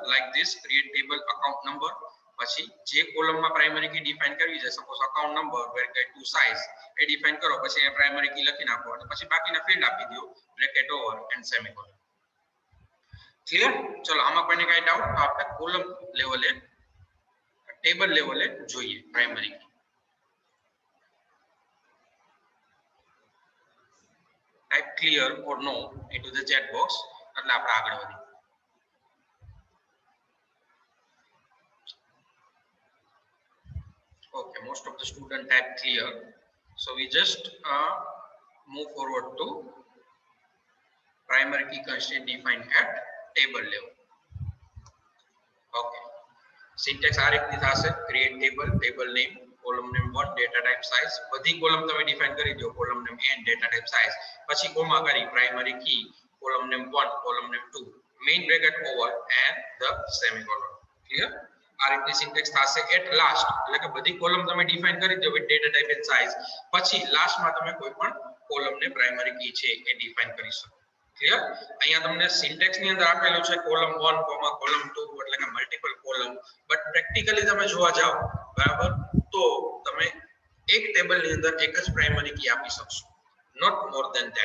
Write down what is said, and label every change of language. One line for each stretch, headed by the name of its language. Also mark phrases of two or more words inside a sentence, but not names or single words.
English: like this, create table account number,
Gujarati: પછી જે કોલમમાં
English: primary key define
Gujarati: કરવી છે,
English: suppose account number bracket to size
Gujarati: એ ડિફાઇન કરો, પછી એ
English: primary key
Gujarati: લખી નાખો અને પછી બાકીના ફિલ્ડ આપી દો
English: bracket over and semicolon.
Gujarati: ક્લિયર. ચલો, આમાં કોઈને કઈ ડાઉટ તો આપણે કોલમ લેવલે ટેબલ લેવલે જોઈએ
English: primary key. type clear or no into the chat box
Gujarati: એટલે આપણે આગળ વધીએ.
English: okay, most of the student type clear, so we just move forward to primary key constraint defined at table level.
Gujarati: okay, syntax આ રીતની થશે.
English: create table, table name, column name 1, data type size.
Gujarati: બધી કોલમ તમે ડિફાઇન કરી દો,
English: column name and data type size,
Gujarati: પછી કોમા કરી
English: primary key, column name 1, column name 2, main bracket over and the semicolon. clear.
Gujarati: આ રીતની સિન્ટેક્સ થશે.
English: at last
Gujarati: એટલે કે બધી કોલમ તમે ડિફાઇન કરી દો
English: with data type and size,
Gujarati: પછી લાસ્ટમાં તમે કોઈ પણ કોલમ ને
English: primary key
Gujarati: છે એ ડિફાઇન કરી શકો. ક્લિયર. અહીંયા તમને સિન્ટેક્સ ની અંદર આપેલું છે કોલમ 1, કોલમ 2 એટલે કે
English: multiple column, but practically
Gujarati: તમે જોવા જાવ, બરાબર, તો તમે એક ટેબલ ની અંદર એક જ
English: primary key
Gujarati: આપી શકશો,
English: not more than that.